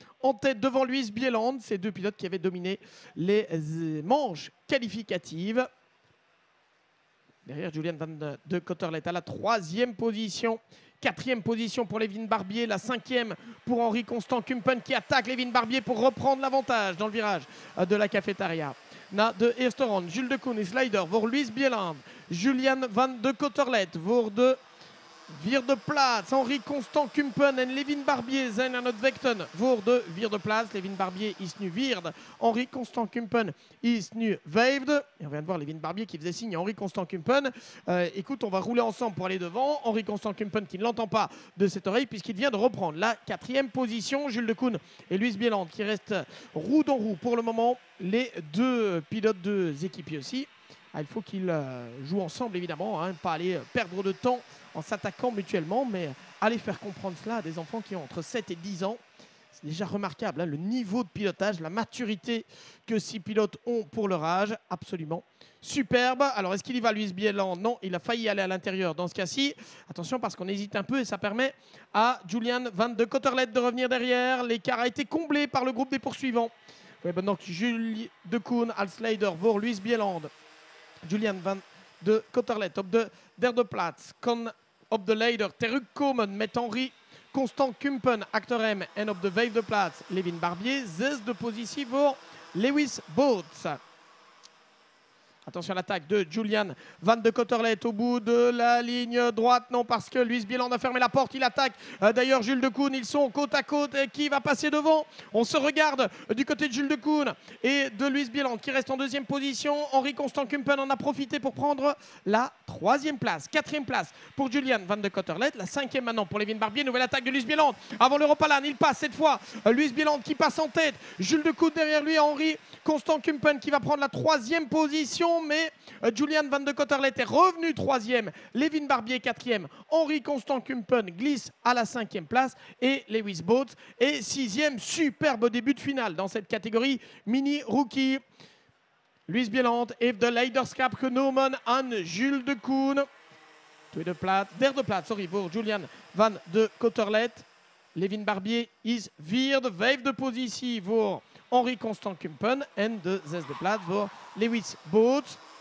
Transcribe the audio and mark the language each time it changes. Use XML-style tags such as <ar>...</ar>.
<fr>En tête devant Luis Bieland, ces deux pilotes qui avaient dominé les manches qualificatives. Derrière Julian Van de Cotterlet à la troisième position. Quatrième position pour Levin Barbier, la cinquième pour Henri Constant Kumpen qui attaque Levin Barbier pour reprendre l'avantage dans le virage de la cafétéria.</fr> <nl>Na de eerste ronde, Jules Decoune is leider voor Luis Bieland. Julian Van de Cotterlet voor de vierde plaats. Henri Constant Kumpen en Levin Barbier zijn aan het vechten voor de vierde plaats. Levin Barbier is nu vierde. Henri Constant Kumpen is nu vijfde.</nl> <fr>Et on vient de voir Levin Barbier qui faisait signe à Henri Constant Kumpen. Écoute, on va rouler ensemble pour aller devant. Henri Constant Kumpen qui ne l'entend pas de cette oreille puisqu'il vient de reprendre la quatrième position. Jules Decoune et Luis Bieland qui restent roue dans roue pour le moment. Les deux pilotes, deux équipiers aussi. Il faut qu'ils jouent ensemble évidemment, hein, pas aller perdre de temps en s'attaquant mutuellement, mais aller faire comprendre cela à des enfants qui ont entre 7 et 10 ans. C'est déjà remarquable, hein, le niveau de pilotage, la maturité que ces pilotes ont pour leur âge, absolument superbe. Alors est-ce qu'il y va Luis Bieland? Non, il a failli aller à l'intérieur dans ce cas-ci. Attention parce qu'on hésite un peu et ça permet à Julian Van de Cotterlet de revenir derrière. L'écart a été comblé par le groupe des poursuivants.</fr> <nl>We hebben nog Jules Decoune als leider voor Luis Bieland. Julian Van de Cotterlet op de derde plaats kan op de leider terugkomen met Henri Constant Kumpen achter hem. En op de vijfde plaats Levin Barbier. Zesde positie voor Lewis Booth.</nl> <fr>Attention à l'attaque de Julian Van de Cotterlet au bout de la ligne droite. Non, parce que Luis Bieland a fermé la porte. Il attaque d'ailleurs Jules Decoune. Ils sont côte à côte. Et qui va passer devant? On se regarde du côté de Jules Decoune et de Luis Bieland qui reste en deuxième position. Henri Constant Kumpen en a profité pour prendre la troisième place. Quatrième place pour Julian Van de Cotterlet. La cinquième maintenant pour Levin Barbier. Nouvelle attaque de Luis Bieland avant l'Europalan. Il passe cette fois. Luis Bieland qui passe en tête. Jules Decoune derrière lui. Henri Constant Kumpen qui va prendre la troisième position. Mais Julian Van de Cotterlet est revenu troisième, Levin Barbier quatrième, Henri Constant Kumpen glisse à la cinquième place et Lewis Booth est sixième. Superbe début de finale dans cette catégorie mini-rookie.</fr> <nl>Luis Bieland heeft de leiderschap genomen aan Jules Decoune. Derde plaats voor Julian Van de Cotterlet. Levin Barbier is vierde, vijfde positie voor Henri Constant Kumpen en de zesde plaats voor Lewis Booth.</nl>